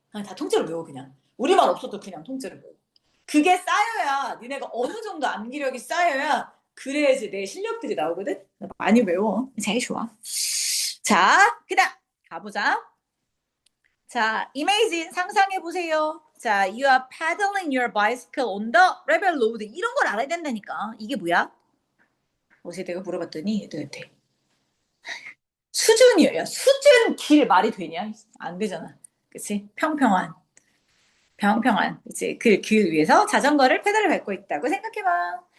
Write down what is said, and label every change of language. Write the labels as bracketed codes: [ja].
[ko] 아니, 다 통째로 외워 그냥. 우리만 없어도 그냥 통째로 외워. 그게 쌓여야 니네가 어느 정도 암기력이 쌓여야 그래야지 내 실력들이 나오거든. 많이 외워. 제일 좋아. 자, 그다음 가보자. 자, imagine 상상해 보세요. [en] 자, you are pedaling your bicycle on the rebel road. [ko] 이런 걸 알아야 된다니까. 이게 뭐야? 어제 내가 물어봤더니 애들한테 수준이야. 야, 수준 길 말이 되냐? 안 되잖아. 그치? 평평한. 그치? 그 위에서 자전거를 페달을 밟고 있다고 생각해봐.